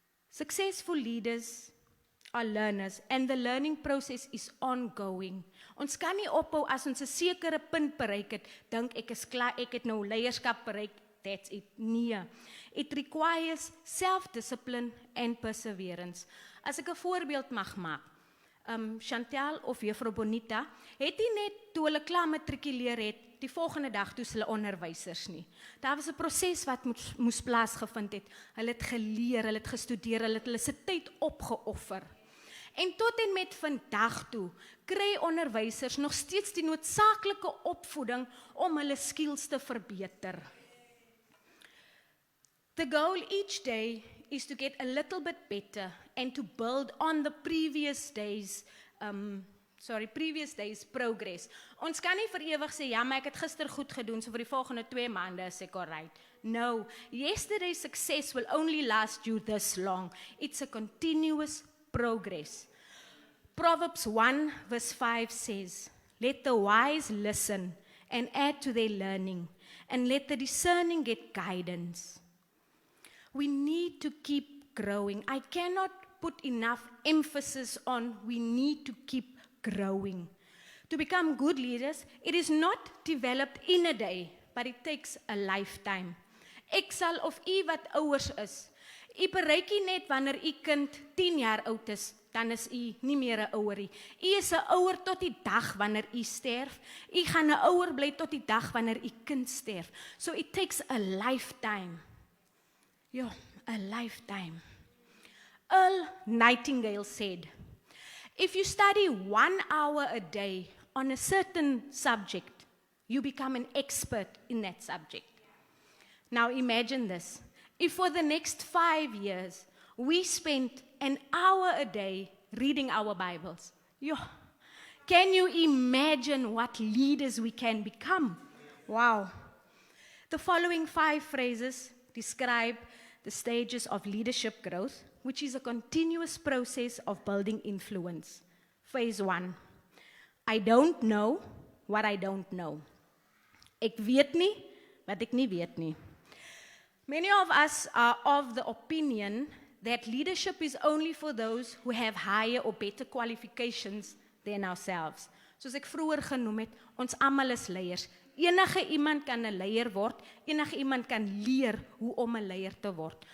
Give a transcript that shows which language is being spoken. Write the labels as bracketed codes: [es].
[en] Successful leaders are learners and the learning process is ongoing. [af] Ons kan nie ophou as ons 'n sekere punt bereik het, dink ek is klaar, ek het nou leierskap bereik, [en] that's it. [af] Nee. [en] It requires self-discipline and perseverance. [af] As ek 'n voorbeeld mag maak, Chantel of Juffrou Bonita, het nie net toe hulle klaar matrikuleer het, die volgende dag toe hulle onderwysers nie. Daar was 'n proses wat moes plaasgevind het. Hulle het geleer, hulle het gestudeer, hulle het hulle se tyd opgeoffer. En tot en met vandag toe, kry onderwysers nog steeds die noodsaaklike opvoeding om hulle skills te verbeter. [en] The goal each day is to get a little bit better and to build on the previous day's progress. [af] Ons kan nie vir ewig sê, ja, maar ek het gister goed gedoen, so vir die volgende 2 maande is ek alright. [en] No, yesterday's success will only last you this long. It's a continuous progress. Proverbs 1 verse 5 says, "Let the wise listen and add to their learning, and let the discerning get guidance." We need to keep growing. I cannot put enough emphasis on we need to keep growing. To become good leaders, it is not developed in a day, but it takes a lifetime. [af] Ek sal of u wat ouers is, u bereik nie net wanneer u kind 10 jaar oud is, dan is u nie meer 'n ouerie. U is 'n ouer tot die dag wanneer u sterf. U gaan 'n ouer bly tot die dag wanneer u kind sterf. [en] So it takes a lifetime. Ja, a lifetime. Earl Nightingale said, "If you study 1 hour a day on a certain subject, you become an expert in that subject." Now imagine this. If for the next 5 years, we spent an hour a day reading our Bibles, can you imagine what leaders we can become? Wow. The following 5 phrases describe the stages of leadership growth, which is a continuous process of building influence. Phase 1. I don't know what I don't know. [af] Ek weet nie wat ek nie weet nie. Many of us are of the opinion that leadership is only for those who have higher or better qualifications than ourselves. Soos ek vroeër genoem het, ons almal is leiers. Enige iemand kan 'n leier word, enige iemand kan leer hoe om 'n leier te word.